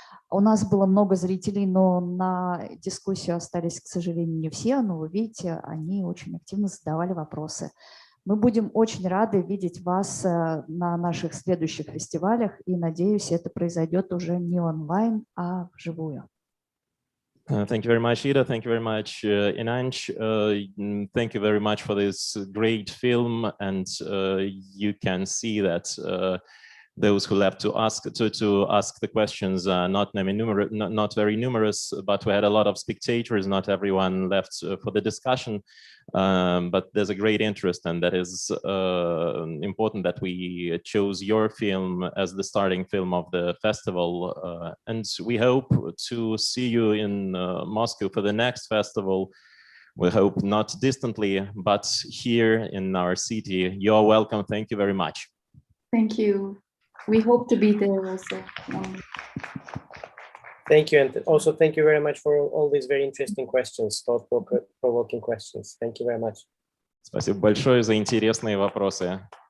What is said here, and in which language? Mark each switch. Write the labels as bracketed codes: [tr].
[ru] У нас было много зрителей, но на дискуссию остались, к сожалению, не все. Но вы видите, они очень активно задавали вопросы. Мы будем очень рады видеть вас на наших следующих фестивалях, и, надеюсь, это произойдет уже не онлайн, а вживую. [en] Thank you very much, Eda. Thank you very much, Inanc. Thank you very much for this great film. And you can see that those who left to ask the questions are not very numerous, but we had a lot of spectators. Not everyone left for the discussion, but there's a great interest, and that is important that we chose your film as the starting film of the festival. And we hope to see you in Moscow for the next festival. We hope not distantly, but here in our city. You're welcome. Thank you very much. Thank you. We hope to be there also. Thank you, and also thank you very much for all these very interesting questions, thought-provoking questions. Thank you very much. [ru] Спасибо большое за интересные вопросы.